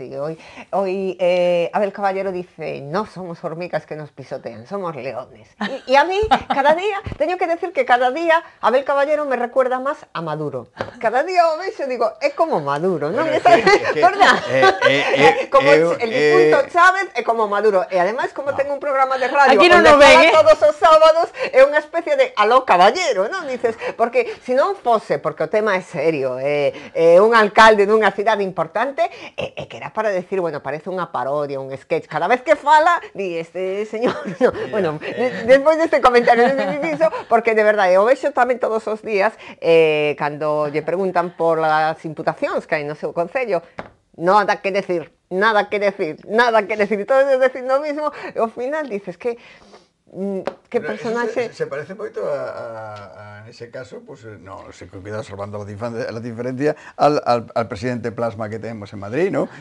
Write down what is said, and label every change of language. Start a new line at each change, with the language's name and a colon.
Spanish: Y hoy Abel Caballero dice, no somos hormigas que nos pisotean, somos leones. Y a mí, cada día, tengo que decir que cada día Abel Caballero me recuerda más a Maduro. Cada día o vez yo digo, es como Maduro, ¿no? ¿Verdad? Como el difunto Chávez es como Maduro. Y además, como tengo un programa de radio, aquí no nos ven, todos los sábados,
Galician: es unha especie de aló caballero, non? Dices, porque se non fose, porque o tema é serio, un alcalde dunha cidade importante, que era para decir, bueno, parece unha parodia, un sketch, cada vez que fala, di, este señor, no, bueno, despois deste comentario, porque de verdade, o vexo tamén todos os días, cando lle preguntan por as imputacións que hai no seu concello, nada que decir, nada que decir, nada que decir, todo é
Spanish: decir lo mismo,
Galician: e ao final dices que
Spanish: ¿qué personaje? Se parece moito en ese caso, pues no, se cuidado salvando la diferencia al presidente Plasma que tenemos en Madrid, ¿no?